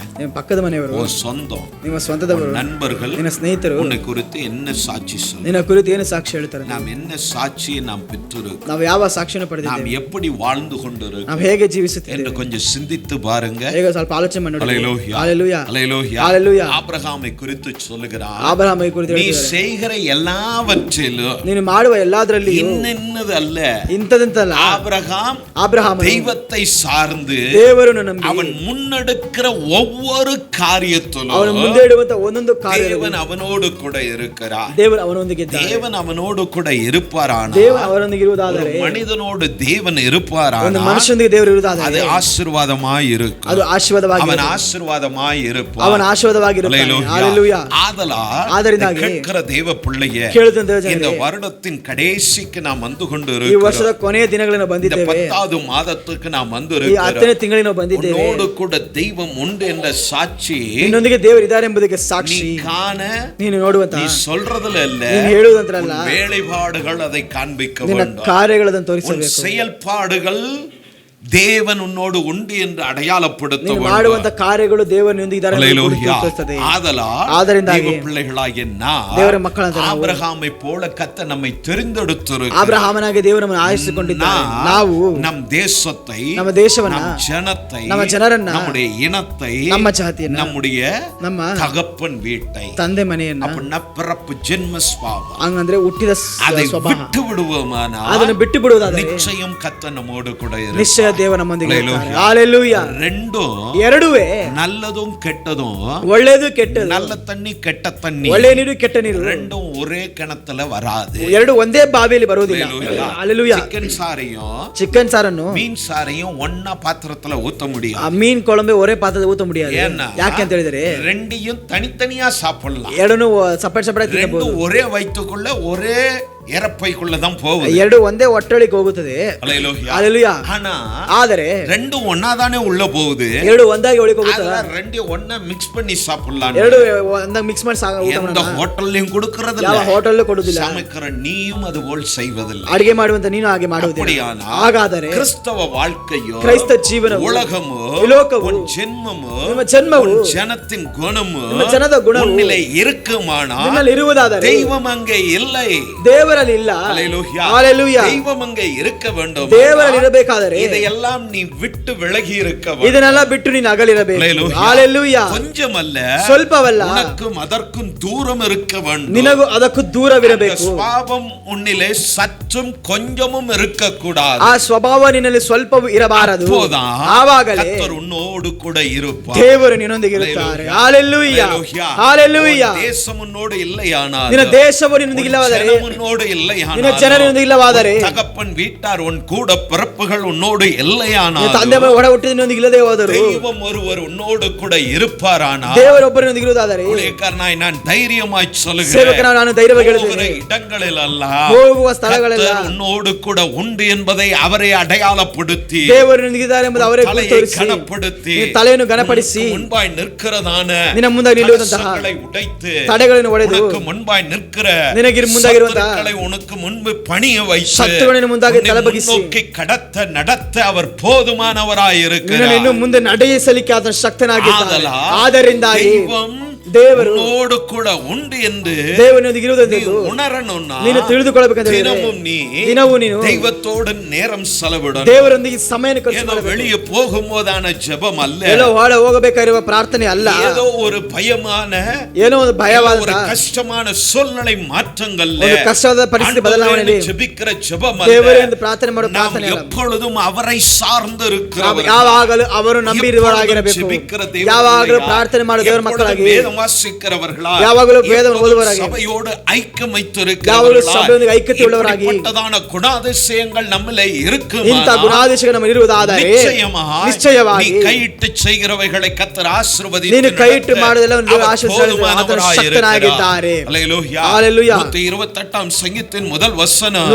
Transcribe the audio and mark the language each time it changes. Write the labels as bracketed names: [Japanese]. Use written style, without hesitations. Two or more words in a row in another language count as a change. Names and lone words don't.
[Kannada] ನಿಮ್ಮ ಪಕ್ಕದ ಮನೆಯವರು, [Tamil] உன் சொந்தம், [Kannada] ನಿಮ್ಮ ಸ್ವಂತದವರು, [Tamil] நண்பர்கள் [Kannada] ನಿನ್ನ ಸ್ನೇಹಿತರು [Tamil] உன்னை குறித்து என்ன சாட்சி சொல்ல? [Kannada] ನಿನ್ನ ಕುರಿತು ಏನು ಸಾಕ್ಷಿ ಹೇಳ್ತಾರೆ? [Tamil] நாம் என்ன சாட்சியை நாம் பெற்றிருக்கிறோம்? [Kannada] ನಾವು ಯಾವ ಸಾಕ್ಷಿಯನ್ನು [Tamil] நாம் [Kannada] ಪಡೆದಿದ್ದೇವೆ? [Tamil] எப்படி வாழ்ந்து கொண்டிருக்கிறோம் [Kannada] ನಾವು ಹೇಗೆ [Tamil] என்று [Kannada] ಜೀವಿಸುತ್ತಿದ್ದೇವೆ [Tamil] கொஞ்சம் சிந்தித்து பாருங்க. [Kannada] ಹೇಗೆ ಸ್ವಲ್ಪ ಆಲೋಚನೆ ಮಾಡಿ ನೋಡಿ. [Tamil] அல்லேலூயா. [Kannada] ಹಲ್ಲೆಲೂಯಾ. [Tamil] அல்லேலூயா. [Kannada] ಹಲ್ಲೆಲೂಯಾ. [Tamil] ஆபிரகாமை குறித்து சொல்லுகிறார், [Kannada] ಆಬ್ರಹಾಮನ ಕುರಿತು [Tamil] நீ [Kannada] ಹೇಳ್ತಿದ್ದಾರೆ, [Tamil] செய்கிற எல்லாவற்றிலும் [Kannada] ನೀನು ಮಾಡುವ ಎಲ್ಲದರಲ್ಲಿ [Tamil] இன்னென்னது அல்ல. [Kannada] ಇಂಥದಂತಲ್ಲ. [Tamil] ஆபிரகாம் தெய்வத்தை சார்ந்து [Kannada] ದೇವರನ್ನು ನಂಬಿ [Tamil] அவன் முன்னெடுக்கிற ஒவ்வொரு காரியத்திலும் [Kannada] ಅವನು ಮುಂದೆ ಇಡುವಂತ ಒಂದೊಂದು ಕಾರ್ಯ [Tamil] தேவன் அவனோடு கூட இருக்கிறார். [Kannada] ದೇವರು ಅವನೊಂದಿಗೆ ಇದ್ದಾನೆ. [Tamil] தேவன் அவனோடு கூட இருப்பாரான, [Kannada] ದೇವರು ಅವರೊಂದಿಗೆ ಇರುವುದಾದರೆ, [Tamil] மனிதனோடு தேவன் இருப்பாரான, [Kannada] ಒಂದು ಮನುಷ್ಯನಿಗೆ ದೇವರು [Tamil] அது [Kannada] ಇರುವುದಾದರೆ [Tamil] ஆசீர்வாதமாய் இருக்கும். [Kannada] ಅದು ಆಶೀರ್ವಾದವಾಗಿ, [Tamil] அவன் ஆசீர்வாதமாய் இருப்பான். [Kannada] ಅವನ ಆಶೀರ್ವಾದವಾಗಿರುತ್ತಾನೆ. ಹಲ್ಲೆಲೂಯಾ. [Tamil] ஆதலால் கேட்கிற தேவ பிள்ளையே, [Kannada] ಕೇಳುತ್ತಂತ [Tamil] இந்த வருடத்தின் கடைசிக்கு நாம் வந்து கொண்டு [Kannada] ಈ ವರ್ಷದ [Tamil] இருக்கிறோம். [Kannada] ಕೊನೆಯ ದಿನಗಳನ್ನು [Tamil] இந்த [Kannada] ಬಂದಿದ್ದೇವೆ. [Tamil] 10வது ಮಾದத்துக்கு நாம் வந்து [Kannada] ಈ 10ನೇ ತಿಂಗಳಿಗೆ ನಾವು ಬಂದಿದ್ದೇವೆ. [Tamil] உன்னோடு கூட தெய்வம் உண்டு என்ற சாட்சி [Kannada] ನಿನ್ನೊಂದಿಗೆ ದೇವರು ಇದ್ದಾರೆ ಎಂಬುದಕ್ಕೆ [Tamil] நீ [Kannada] ಸಾಕ್ಷಿ [Tamil] காண, [Kannada] ನೀನು ನೋಡುವಂತ, [Tamil] நீ சொல்றதுல இல்ல, [Kannada] ನೀನು ಹೇಳುವುದಂತರಲ್ಲ, [Tamil] உன் வேலைப்பாடுகள் அதை காண்பிக்க [Kannada] ನಿನ್ನ [Tamil] வேண்டும். [Kannada] ಕಾರ್ಯಗಳನ್ನು [Tamil] உன் [Kannada] ತೋರಿಸಬೇಕು. [Tamil] செயல்பாடுகள் தேவன் உன்னோடு உண்டு என்று அடையாளப்படுத்த [Kannada] ನೀನು [Tamil] வேண்டும். [Kannada] ಮಾಡುವಂತ ಕಾರ್ಯಗಳು ದೇವರೊಂದಿಗೆ ಇದ್ದಾರೆ ಎಂದು [Tamil] அல்லேலூயா. [Kannada] ತೋರಿಸುತ್ತದೆ. [Tamil] ஆதலால் தேவ பிள்ளைகளாகிய நாம் [Kannada] ದೇವರ ಮಕ್ಕಳಾದ ನಾವು [Tamil] ஆபிரகாமை போல கர்த்தர் நம்மை தெரிந்தெடுத்திருக்கிறார். [Kannada] ಆಬ್ರಹಾಮನಾಗಿ ದೇವರು ನಮ್ಮನ್ನು ಆರಿಸಿಕೊಂಡಿದ್ದಾನೆ. ನಾವು [Tamil] நம் தேசத்தை, [Kannada] ನಮ್ಮ ದೇಶವನ್ನ, [Tamil] நம் ஜனத்தை, [Kannada] ನಮ್ಮ ಜನರನ್ನ, [Tamil] நம்முடைய இனத்தை, [Kannada] ನಮ್ಮ ಜಾತಿಯನ್ನ, [Tamil] நம்முடைய [Kannada] ನಮ್ಮ [Tamil] தகப்பன் வீட்டை, [Kannada] ತಂದೆ ಮನೆಯನ್ನ, [Tamil] அப்படின்னா பிறப்பு ஜென்ம ஸ்வாபம், [Kannada] ಹಂಗಂದ್ರೆ ಹುಟ್ಟಿದ [Tamil] அதை [Kannada] ಸ್ವಭಾವ, [Tamil] விட்டு விடுவோமானால் [Kannada] ಅದನ್ನು ಬಿಟ್ಟು ಬಿಡುವುದಾದರೆ [Tamil] நிச்சயம் கர்த்தர் நம்மோடு கூட [Kannada] ನಿಶ್ಚಯ ದೇವ ನಮ್ಮೊಂದಿಗೆ ಇರ್ತಾರೆ. Hallelujah. Hallelujah. [Tamil] ரெண்டும் [Kannada] ಎರಡುವೇ [Tamil] நல்லதும் கெட்டதும், [Kannada] ಒಳ್ಳೆಯದು ಕೆಟ್ಟದು, [Tamil] நல்ல தண்ணி கெட்ட தண்ணி [Kannada] ಒಳ್ಳೆಯ ನೀರು ಕೆಟ್ಟ ನೀರು [Tamil] ரெண்டும் ஒரே கிணத்துல வராது. [Kannada] ಎರಡು ಒಂದೇ ಬಾವಿಯಲ್ಲಿ ಬರುವುದಿಲ್ಲ. Hallelujah. [Tamil] சிக்கன் சாரையும் [Kannada] ಚಿಕನ್ ಸಾರನ್ನು [Tamil] மீன் சாரையும் ஒன்னா பாத்திரத்துல ஊத்த [Kannada] ಆ [Tamil] முடியும். [Kannada] ಮೀನ್ ಕೊಳಂಬೆ ಒರೇ ಪಾತ್ರದ ಊತ முடியாது. [Tamil] ஏன்னா [Kannada] ಯಾಕೆ ಅಂತ ಹೇಳಿದ್ರೆ [Tamil] ரெண்டையும் தனித்தனியா சாப்பிடலாம். [Kannada] ಎರಡನ್ನು [English] separate separate [Tamil] ரெண்டும் [Kannada] ತಿನ್ನಬಹುದು. [Tamil] ஒரே வயிற்றுக்குள்ள ஒரே இறப்பைக்குள்ளதான் போகுது. [Kannada] ಎರಡು ಒಂದೇ ಒಟ್ಟೊಳಿಗೆ ಹೋಗುತ್ತದೆ. Hallelujah. Hallelujah. [Tamil] ஆனா [Kannada] ಆದರೆ [Tamil] ரெண்டும் ஒன்னாதானே உள்ள போகுது. [Kannada] ಎರಡು ಒಂದಾಗಿ ಒಳಗೆ ಹೋಗುತ್ತದೆ. [Tamil] அதனால ரெண்டையும் ஒண்ணா மிக்ஸ் பண்ணி சாப்பிடலாம். [Kannada] ಎರಡು ಒಂದಾಗ ಮಿಕ್ಸ್ ಮಾಡಿ ಊಟ [Tamil] எந்த [Kannada] ಮಾಡೋಣ. [Tamil] ஹோட்டல்லையும் கொடுக்கறது [Kannada] ಯಾವ [Tamil] இல்ல. [Kannada] ಹೋಟೆಲ್ ಕೊಡುವುದಿಲ್ಲ. [Tamil] சமைக்கிற நீயும் அது போல் செய்வதில்லை. [Kannada] ಅಡಿಗೆ ಮಾಡುವಂತ ನೀನು ಹಾಗೆ ಮಾಡುವುದಿಲ್ಲ. [Tamil] அப்படியானா [Kannada] ಹಾಗಾದರೆ [Tamil] கிறிஸ்தவ வாழ்க்கையோ [Kannada] ಕ್ರೈಸ್ತ ಜೀವನವು [Tamil] உலகமோ [Kannada] ಲೋಕವು [Tamil] உன் ஜென்மமோ [Kannada] ನಿಮ್ಮ ಜನ್ಮವು [Tamil] உன் ஜனத்தின் குணமோ [Kannada] ನಿಮ್ಮ ಜನದ ಗುಣವು [Tamil] உன்னிலே இருக்குமானா [Kannada] ನಿನ್ನಲ್ಲಿ ಇರುವುದಾದರೆ [Tamil] தெய்வம் அங்கே இல்லை. [Kannada] ದೇವರಲ್ಲಿ ಇಲ್ಲ. Hallelujah. Hallelujah. [Tamil] தெய்வம் அங்கே இருக்க வேண்டும். [Kannada] ದೇವರಲ್ಲಿ ಇರಬೇಕಾದರೆ [Tamil] இதையெல்லாம் நீ விட்டு விலகி இருக்க வேண்டும். [Kannada] ಇದನ್ನೆಲ್ಲ ಬಿಟ್ಟು ನೀನು ಅಗಲಿರಬೇಕು. Hallelujah. Hallelujah. [Tamil] கொஞ்சமல்ல, [Kannada] ಸ್ವಲ್ಪವಲ್ಲ, [Tamil] உனக்கும் அதற்கும் தூரம் இருக்க வேண்டும். [Kannada] ನಿನಗೂ ಅದಕ್ಕೂ ದೂರವಿರಬೇಕು. [Tamil] சுபாவம் உன்னிலே சற்றும் கொஞ்சமும் இருக்க கூடாது. [Kannada] ಆ ಸ್ವಭಾವ ನಿನ್ನಲ್ಲಿ ಸ್ವಲ್ಪವೂ ಇರಬಾರದು. ಆವಾಗಲೇ [Tamil] கர்த்தர் உன்னோடு கூட இருப்பார். [Kannada] ದೇವರು ನಿನ್ನೊಂದಿಗೆ ಇರುತ್ತಾರೆ. Hallelujah. Hallelujah. [Tamil] தேசம் உன்னோடு இல்லையானால், [Kannada] ನಿನ್ನ ದೇಶವು ನಿನ್ನೊಂದಿಗೆ ಇಲ್ಲವಾದರೆ, [Tamil] உன்னோடு இல்லையானால், [Kannada] ನಿನ್ನ ಜನರೊಂದಿಗೆ ಇಲ್ಲವಾದರೆ, [Tamil] தகப்பன் வீட்டார் உன் கூட பிறப்புகள் உன்னோடு இல்லையானால், [Kannada] ತಂದೆ ಒಡ ಹುಟ್ಟಿದ ನಿನ್ನೊಂದಿಗೆ ಇಲ್ಲದೆ ಹೋದರು, [Tamil] தெய்வம் ஒருவர் உன்னோடு கூட இருப்பாரானால், [Kannada] ದೇವರೊಬ್ಬರೊಂದಿಗೆ ಇರುವುದಾದರೆ, [Tamil] ஊழியக்காரனாய் நான் தைரியமாய் சொல்லுகிறேன், [Kannada] ಸೇವಕನಾಗಿ ನಾನು ಧೈರ್ಯವಾಗಿ ಹೇಳುತ್ತೇನೆ, [Tamil] இடங்களில் அல்ல, [Kannada] ಹೋಗುವ ಸ್ಥಳಗಳೆಲ್ಲ [Tamil] கர்த்தர் உன்னோடு கூட உண்டு என்பதை அவரை அடையாளப்படுத்தி, [Kannada] ದೇವರು ನಿನಗಿದ್ದಾರೆ ಎಂಬುದು ಅವರೇ ತೋರಿಸಿ, [Tamil] கனப்படுத்தி, [Kannada] ತಲೆಯನ್ನು ಘನಪಡಿಸಿ, [Tamil] முன்பாய் நிற்கிறதான [Kannada] ನಿನ್ನ ಮುಂದೆ ನಿಲ್ಲುವಂತಹ [Tamil] கலசங்களை உடைத்து, [Kannada] ತಡೆಗಳನ್ನು ಒಡೆದು, [Tamil] உனக்கு முன்பாய் நிற்கிற [Kannada] ನಿನಗೆ ಮುಂದಾಗಿರುವಂತಹ [Tamil] சத்துருக்களை உனக்கு முன்பு பணிய வைத்து, [Kannada] ಶತ್ರುಗಳನ್ನು ಮುಂದಾಗಿ ತಲೆಬಗ್ಗಿಸಿ, [Tamil] நோக்கி கடத்த நடத்த அவர் போதுமானவராய் இருக்கிறார். [Kannada] ಇನ್ನು ಮುಂದೆ ನಡೆಸಲಿಕ್ಕೆ ಆತನ ಶಕ್ತನಾಗಿದ್ದಾನೆ. ಆದ್ದರಿಂದಾಗಿ [Tamil] தெய்வம் [Kannada] ದೇವರು [Tamil] உன்னோடு கூட உண்டு ಎಂದು [Kannada] ದೇವನೊಂದಿಗೆ ಇರುವುದೆಂದು [Tamil] உணரணும்னா [Kannada] ನೀನು ತಿಳಿದುಕೊಳ್ಳಬೇಕಂತ ದಿನವೂ ನೀನು [Tamil] தெய்வத்தோடு நேரம் செலவிடணும். [Kannada] ದೇವರೊಂದಿಗೆ ಸಮಯವನ್ನು ಖರ್ಚು [Tamil] ஏதோ [Kannada] ಮಾಡಬೇಕು. [Tamil] வெளியே போகும்போதான ஜெபம் அல்ல, [Kannada] ಎಲ್ಲೋ ಹೊರ ಹೋಗಬೇಕಾಗಿರುವ ಪ್ರಾರ್ಥನೆ ಅಲ್ಲ, [Tamil] ஏதோ ஒரு பயமான, [Kannada] ಏನೋ ಒಂದು ಭಯವಾದ, [Tamil] ஒரு கஷ்டமான சூழ்நிலை மாற்றங்கள், [Kannada] ಒಂದು ಕಷ್ಟವಾದ ಪರಿಸ್ಥಿತಿ ಬದಲಾವಣೆಯಲ್ಲಿ [Tamil] ஜெபிக்கிற ஜெபம் [Kannada] ದೇವರಿಂದ ಪ್ರಾರ್ಥನೆ ಮಾಡೋ ಪ್ರಾರ್ಥನೆ ಅಲ್ಲ. [Tamil] எப்பொழுதும் அவரை சார்ந்து இருக்கிறவர், [Kannada] ಯಾವಾಗಲೂ ಅವರು ನಂಬಿರುವವರಾಗಿರಬೇಕು, ಯಾವಾಗಲೂ ಪ್ರಾರ್ಥನೆ ಮಾಡೋ ದೇವರ ಮಕ್ಕಳಾಗಿ, [Tamil] வேதம் வாசிக்கிறவர்களா, [Kannada] ಯಾವಾಗಲೂ ವೇದವನ್ನು ಓದುವವರಾಗಿ, [Tamil] சபையோடு ஐக்கியம் [Kannada] ಯಾವಾಗಲೂ ಸಭೆಯೊಂದಿಗೆ ಐಕ್ಯತೆ ಉಳ್ಳವರಾಗಿ, [Tamil] இப்படிப்பட்டதான குணாதிசயங்கள் நம்மிலே இருக்குமா, [Kannada] ಇಂಥ ಗುಣಾದೇಶಗಳು ನಮ್ಮಲ್ಲಿ ಇರುವುದಾದರೆ ನಿಶ್ಚಯವಾಗಿ [Tamil] நீ கையிட்டு செய்கிறவைகளை கர்த்தர் ஆசீர்வதித்து, [Kannada] ನೀನು ಕೈಯಿಟ್ಟು ಮಾಡುವುದೆಲ್ಲ ಒಂದು ಆಶೀರ್ವಾದ ಶಕ್ತನಾಗಿದ್ದಾರೆ. [Tamil] ஹல்லேலூயா. ஹல்லேலூயா. 128 சங்கீதத்தின் முதல் வசனம்,